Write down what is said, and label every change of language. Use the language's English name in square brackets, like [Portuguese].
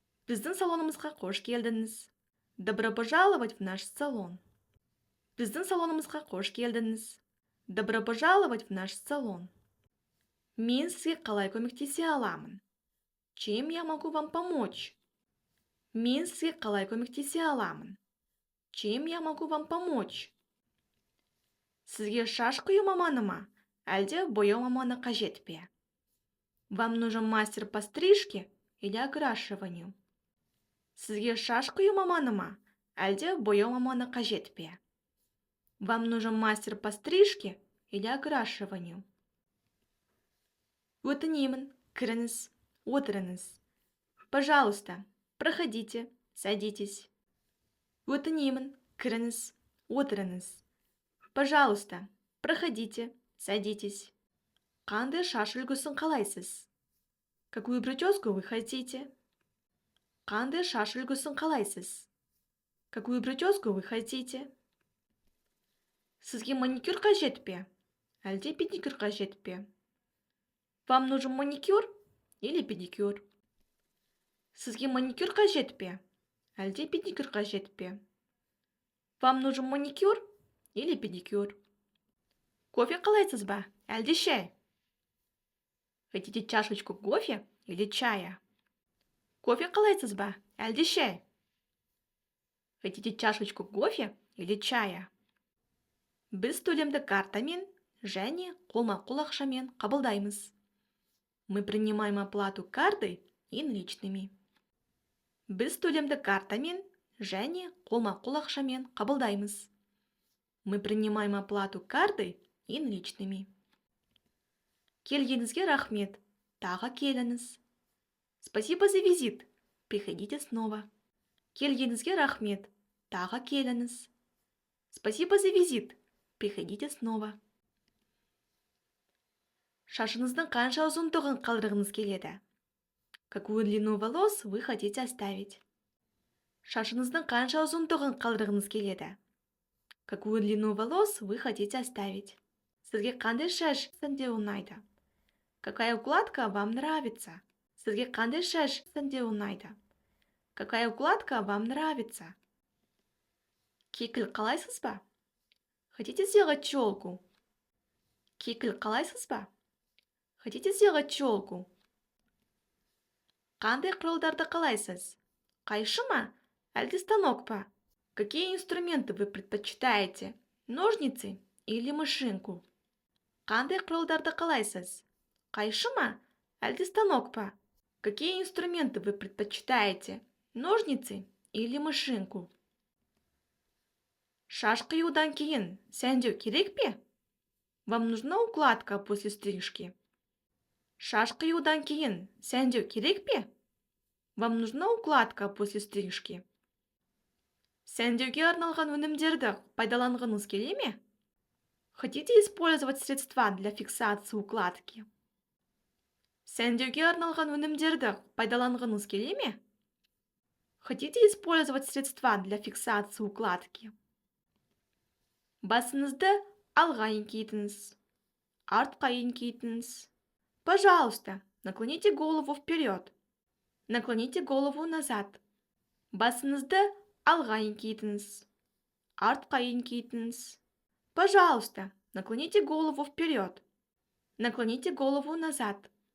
[Kazakh] Біздің салонымызға қош келдіңіз. [Russian] Добро пожаловать в наш салон. [Kazakh] Біздің салонымызға қош келдіңіз. [Russian] Добро пожаловать в наш салон. [Kazakh] Мен сізге қалай көмектесе аламын? [Russian] Чем я могу вам помочь? [Kazakh] Мен сізге қалай көмектесе аламын? [Russian] Чем я могу вам помочь? [Kazakh] Сізге шаш қию маманы ма, әлде бояу маманы қажет пе? [Russian] Вам нужен мастер по стрижке или окрашиванию? [Kazakh] Сізге шаш қию маманы ма, әлде бояу маманы қажет пе? [Russian] Вам нужен мастер по стрижке или окрашиванию? [Kazakh] Өтінемін, кіріңіз, отырыңыз. [Russian] Пожалуйста, проходите, садитесь. [Kazakh] Өтінемін, кіріңіз, отырыңыз. [Russian] Пожалуйста, проходите, садитесь. [Kazakh] Қандай шаш үлгісін қалайсыз? [Russian] Какую прическу вы хотите? [Kazakh] Қандай шаш үлгісін қалайсыз? [Russian] Какую прическу вы хотите? [Kazakh] Сізге маникюр қажет пе? Әлде педикюр қажет пе? [Russian] Вам нужен маникюр или педикюр? [Kazakh] Сізге маникюр қажет пе? Әлде педикюр қажет пе? [Russian] Вам нужен маникюр или педикюр? [Kazakh] Кофе қалайсыз ба? Әлде шай? [Russian] Хотите чашечку кофе или чая? [Kazakh] Кофе қалайсыз ба? Әлде шай? [Russian] Хотите чашечку кофе или чая? [Kazakh] Біз төлемді картамен және қолма-қол ақшамен қабылдаймыз. [Russian] Мы принимаем оплату картой и наличными. [Kazakh] Біз төлемді картамен және қолма-қол ақшамен қабылдаймыз. [Russian] Мы принимаем оплату картой и наличными. [Kazakh] Келгеніңізге рахмет. Тағы келіңіз. [Russian] Спасибо за визит. Приходите снова. [Kazakh] Келгеніңізге рахмет. Тағы келіңіз. [Russian] Спасибо за визит. Приходите снова. [Kazakh] Шашыңыздың қанша ұзындығын қалдырғыңыз келеді? [Russian] Какую длину волос вы хотите оставить? [Kazakh] Шашыңыздың қанша ұзындығын қалдырғыңыз келеді? [Russian] Какую длину волос вы хотите оставить? [Kazakh] Сізге қандай шаш сәнде ұнайды? [Russian] Какая укладка вам нравится? [Kazakh] Сізге қандай шаш сәнде ұнайды? [Russian] Какая укладка вам нравится? [Kazakh] Кекіл қалайсыз ба? [Russian] Хотите сделать челку? [Kazakh] Кекіл қалайсыз ба? [Russian] Хотите сделать челку? [Kazakh] Қандай құралдарды қалайсыз? Қайшы ма? Әлде станок па? [Russian] Какие инструменты вы предпочитаете? Ножницы или машинку? [Kazakh] Қандай құралдарды қалайсыз? Қайшы ма? Әлде станок па? [Russian] Какие инструменты вы предпочитаете? Ножницы или машинку? [Kazakh] Шаш қиюдан кейін сәндеу керек пе? [Russian] Вам нужна укладка после стрижки? [Kazakh] Шаш қиюдан кейін сәндеу керек пе? [Russian] Вам нужна укладка после стрижки? [Kazakh] Сәндеуге арналған өнімдерді пайдаланғыңыз келе ме? [Russian] Хотите использовать средства для фиксации укладки? [Kazakh] Сәндеуге арналған өнімдерді пайдаланғыңыз келе ме? [Russian] Хотите использовать средства для фиксации укладки? [Kazakh] Басыңызды алға еңкейтіңіз. Артқа еңкейтіңіз. [Russian] Пожалуйста, наклоните голову вперед. Наклоните голову назад. [Kazakh] Басыңызды алға еңкейтіңіз. Артқа еңкейтіңіз. [Russian] Пожалуйста, наклоните голову вперед. Наклоните голову назад.